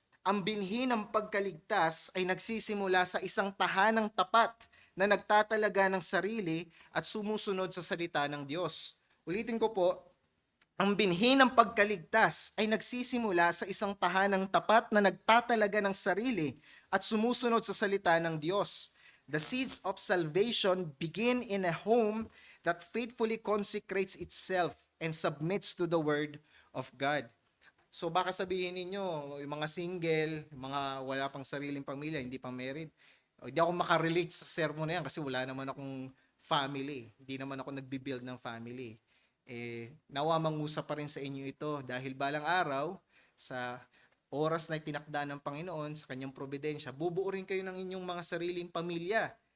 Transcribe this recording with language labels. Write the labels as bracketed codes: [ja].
[tl] Ang binhi ng pagkaligtas ay nagsisimula sa isang tahanang tapat na nagtatalaga ng sarili at sumusunod sa salita ng Diyos. Ulitin ko po, ang binhi ng pagkaligtas ay nagsisimula sa isang tahanang tapat na nagtatalaga ng sarili at sumusunod sa salita ng Diyos. [en] The seeds of salvation begin in a home that faithfully consecrates itself and submits to the word of God. [tl] So baka sabihin ninyo, yung mga single, yung mga wala pang sariling pamilya, hindi pa married, hindi ako makarelate sa sermon na yan kasi wala naman akong family. Hindi naman ako nagbi-build ng family. Nawa mangusap pa rin sa inyo ito dahil balang araw sa oras na itinakda ng Panginoon sa kanyang providensya, bubuo rin kayo ng inyong mga sariling pamilya.